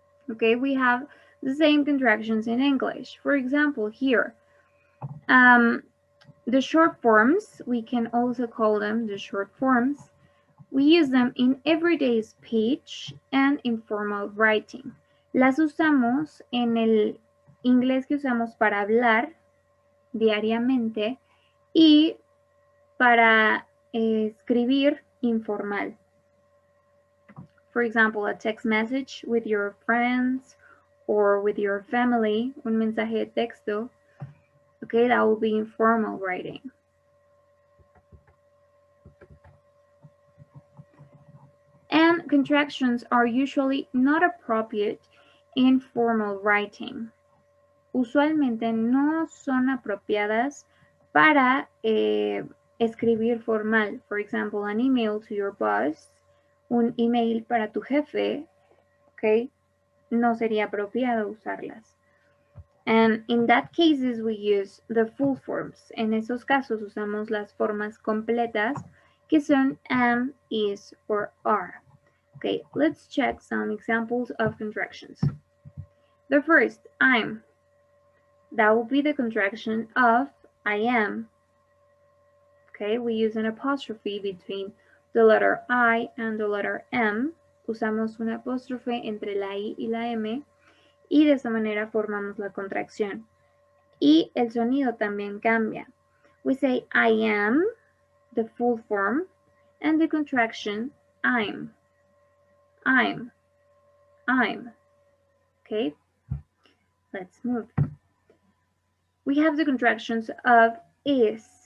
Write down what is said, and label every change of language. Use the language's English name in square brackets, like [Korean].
[English] Okay, we have the same contractions in English. For example, here, the short forms, we can also call them the short forms. We use them in everyday speech and informal writing. [Spanish] Las usamos en el inglés que usamos para hablar diariamente y para escribir informal. [English] For example, a text message with your friends or with your family, [Spanish] un mensaje de texto. [English] Okay, that will be informal writing. And contractions are usually not appropriate in formal writing. [Spanish] usualmente no son apropiadas para escribir formal. [English] For example, an email to your boss, [Spanish] un email para tu jefe, ¿ok? No sería apropiado usarlas. [English] And in that cases we use the full forms. [Spanish] En esos casos usamos las formas completas que son am, is, or are. [English] Okay, let's check some examples of contractions. The first, I'm. That will be the contraction of I am. Okay, we use an apostrophe between the letter I and the letter M. [Spanish] Usamos un apóstrofe entre la I y la M y de esa manera formamos la contracción. Y el sonido también cambia. [English] We say I am, the full form, and the contraction I'm. I'm. I'm. Okay, let's move. We have the contractions of is.